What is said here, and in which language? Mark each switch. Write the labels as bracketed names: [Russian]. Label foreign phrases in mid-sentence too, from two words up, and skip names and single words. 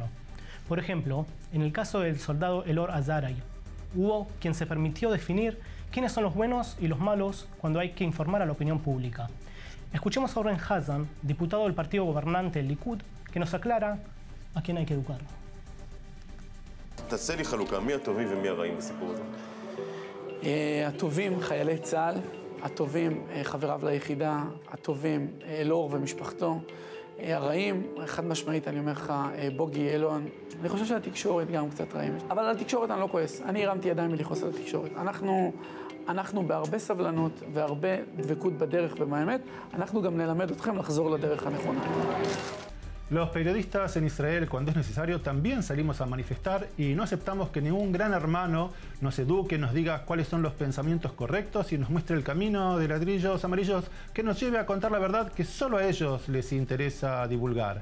[Spanish] Por ejemplo, en el caso del soldado Elor Azaray, hubo quien se permitió definir quiénes son los buenos y los malos cuando hay que informar a la opinión pública. Escuchemos a Oren Hazan, diputado del partido gobernante, el Likud, que nos aclara a quién hay que educar. [Hebrew] תעשה לי חלוקה, מי הטובים ומי הרעים בסיפור הזה? הטובים חיילי צה"ל, הטובים חבריו ליחידה, הטובים אלאור ומשפחתו, הרעים, חד משמעית אני אומר לך, בוגי יעלון. אני חושב שהתקשורת גם קצת רעים, אבל על התקשורת אני לא כועס, אני הרמתי ידיים מלכעוס על התקשורת. אנחנו בהרבה סבלנות והרבה דבקות בדרך ובאמת, אנחנו גם נלמד אתכם לחזור לדרך הנכונה. [Spanish] Los periodistas en Israel, cuando es necesario, también salimos a manifestar y no aceptamos que ningún gran hermano nos eduque, nos diga cuáles son los pensamientos correctos y nos muestre el camino de ladrillos amarillos que nos lleve a contar la verdad que solo a ellos les interesa divulgar.